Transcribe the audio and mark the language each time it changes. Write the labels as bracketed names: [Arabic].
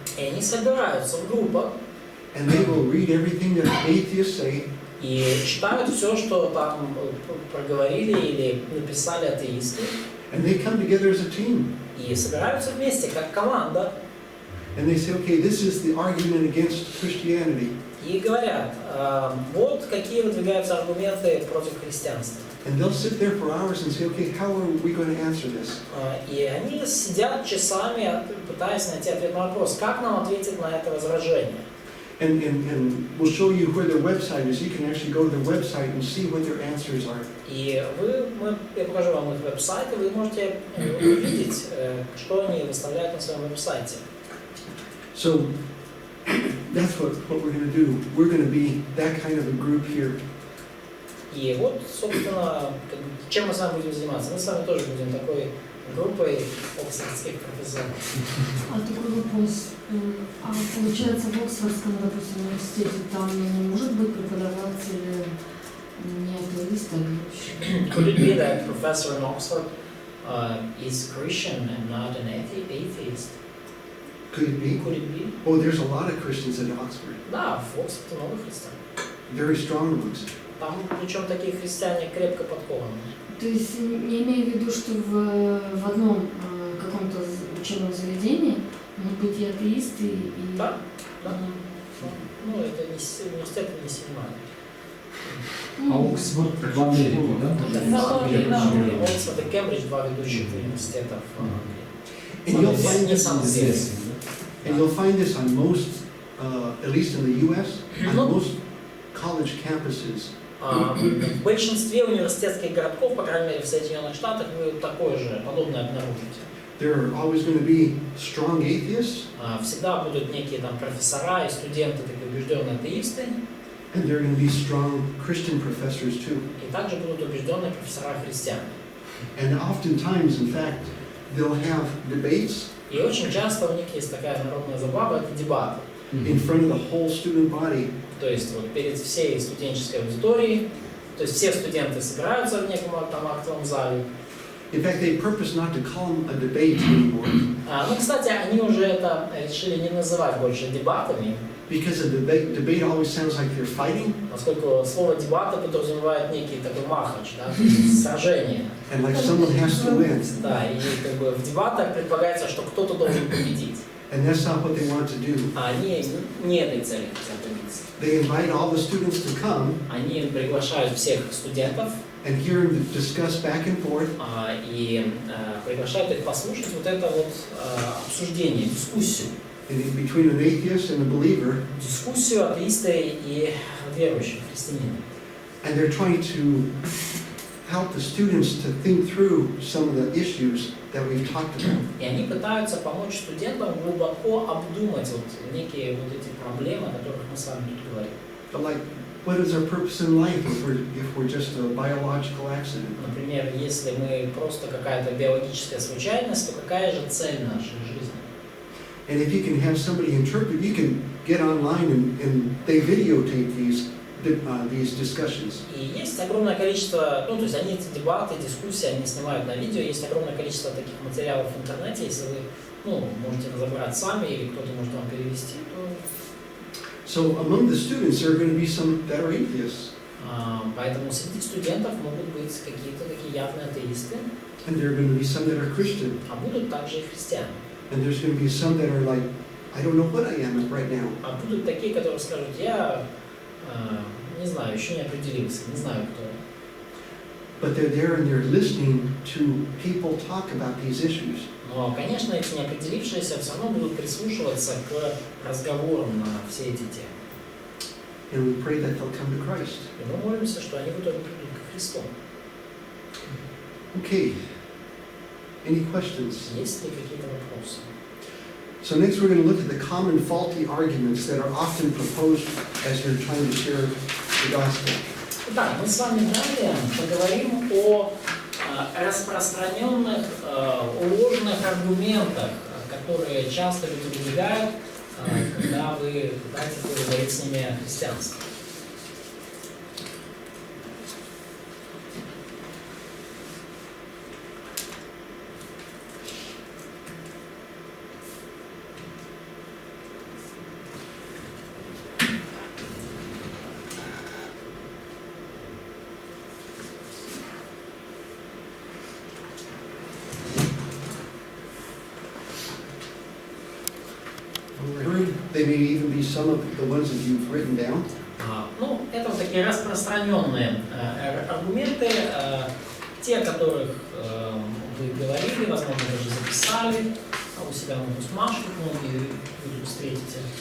[Russian] И они собираются в группах [English] and they will read everything that atheists say [Russian] и читают все, что там проговорили или написали атеисты, [English] and they come together as a team. [Russian] и собираются вместе, как команда, [English] And they say, okay, this is the argument against Christianity. [Russian] и говорят, вот какие выдвигаются аргументы против христианства. [English] And they'll sit there for hours and say, okay, how are we going to answer this? [Russian] И они сидят часами, пытаясь найти ответ на вопрос, как нам ответить на это возражение. [English] And we'll show you where their website is. You can actually go to their website and see what their answers are. [Russian] И я покажу вам их веб-сайт, и вы можете увидеть, что они выставляют на своем веб-сайте. [English] So that's what we're going to do. We're going to be that kind of a group here. [Russian] И вот, собственно, чем мы с вами будем заниматься? Мы с вами тоже будем такой группой оксфордских профессоров. А такой вопрос. А получается, в Оксфордском, допустим, университете там не может быть преподаватель не атеист, а верующий? [English] Could it be that professor in Oxford is Christian and not an atheist? Could it be? Could it be? Oh, there's a lot of Christians at Oxford. [Russian] Да, в Оксфорде много христиан. [English] Very strong ones. [Russian] Там, причем, такие христиане крепко подкованные. То есть я имею в виду, что в одном каком-то учебном заведении могут быть и атеисты, и... Да, да. Ну, это не университет, не семинар. А Оксфорд в Америке, да? Оксфорд и Кембридж, два ведущих университета в Англии. [English] And you'll find [Russian] Не [English] this, [Russian] самый известный. [English] and you'll find this on most, at least in the U.S., on most college campuses. [Russian] В большинстве университетских городков, по крайней мере в Соединенных Штатах, вы такое же, подобное обнаружите. [English] There are always going to be strong atheists, [Russian] Всегда будут некие там профессора и студенты, такие убежденные атеисты, [English] and there are going to be strong Christian professors too. [Russian] и также будут убежденные профессора христиане. [English] And oftentimes, in fact, they'll have debates [Russian] И очень часто у них есть такая народная забава, это дебаты. [English] in front of the whole student body. [Russian] То есть вот перед всей студенческой аудиторией, то есть все студенты собираются в неком там актовом зале. [English] In fact, they purpose not to call them a debate anymore, [Russian] Ну, кстати, они уже это решили не называть больше дебатами, [English] because a debate always sounds like they're fighting, [Russian] поскольку слово дебаты подразумевает некий такой махач, да, сражение. [English] and like someone has to win. [Russian] Да, и как бы в дебатах предполагается, что кто-то должен победить. [English] And that's not what they want to do. [Russian] А они не этой цели хотят добиться. [English] They invite all the students to come [Russian] Они приглашают всех студентов [English] and hear them discuss back and forth. [Russian] и приглашают их послушать вот это вот обсуждение, дискуссию. [English] Between an atheist and a believer, [Russian] Дискуссию атеиста и верующего христианина. [English] and they're trying to help the students to think through some of the issues that we've talked about. [Russian] И они пытаются помочь студентам глубоко обдумать вот некие вот эти проблемы, о которых мы с вами тут говорим. [English] But like, what is our purpose in life if we're just a biological accident? [Russian] Например, если мы просто какая-то биологическая случайность, то какая же цель нашей жизни? [English] And if you can have somebody interpret, you can get online and they videotape these discussions. [Russian] И есть огромное количество, ну то есть они эти дебаты, дискуссии, они снимают на видео, есть огромное количество таких материалов в интернете, если вы можете разобрать сами или кто-то может вам перевести, то... [English] So among the students there are going to be some that are atheists. [Russian] Поэтому среди студентов могут быть какие-то такие явные атеисты, [English] And there are going to be some that are Christian. [Russian] а будут также и христиане. [English] And there's going to be some that are like, I don't know what I am right now. [Russian] А будут такие, которые скажут, я не знаю, еще не определился, не знаю, кто я. [English] But they're there and they're listening to people talk about these issues. [Russian] Но, конечно, эти неопределившиеся все равно будут прислушиваться к разговорам на все эти темы. [English] And we pray that they'll come to Christ. [Russian] И мы молимся, что они в итоге придут ко Христу. [English] Okay. Any questions? [Russian] Есть ли какие-то вопросы? [English] So next we're going to look at the common faulty arguments that are often proposed as you're trying to share the gospel. [Russian] Итак, мы с вами далее поговорим о распространенных ложных аргументах, которые часто люди выдвигают, когда вы пытаетесь поговорить с ними о христианстве. [English] They may even be some of the ones that you've written down. [Russian] Ну, это вот такие распространенные аргументы, те, которых вы говорили, возможно, даже записали у себя на бусмашках, многие вы тут встретите.